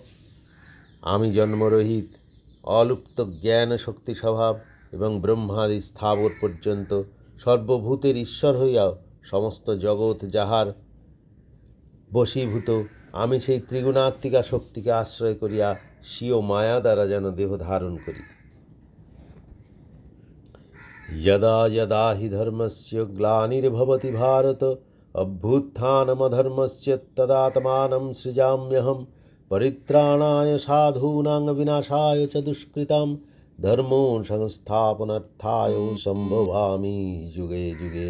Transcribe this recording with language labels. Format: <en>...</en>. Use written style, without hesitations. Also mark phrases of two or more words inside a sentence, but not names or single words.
<bn>আমি জন্মরহিত অলুপ্ত জ্ঞান শক্তি স্বভাব এবং ব্রহ্মাদি স্থাবর পর্যন্ত সর্বভূতের ঈশ্বর হইয়াও সমস্ত জগৎ যাহার বশীভূত, আমি সেই ত্রিগুণাত্মিকা শক্তিকে আশ্রয় করিয়া স্বীয় মায়া দ্বারা যেন দেহ ধারণ করি।</bn> <sa>यदा यदा हि धर्मस्य ग्लानिर्भवति भारत अभ्युत्थानमधर्मस्य तदात्मानं सृजाम्यहं परित्राणाय साधूनां विनाशाय च दुष्कृतां धर्मो संस्थापनार्थाय सम्भवामि युगे युगे।</sa>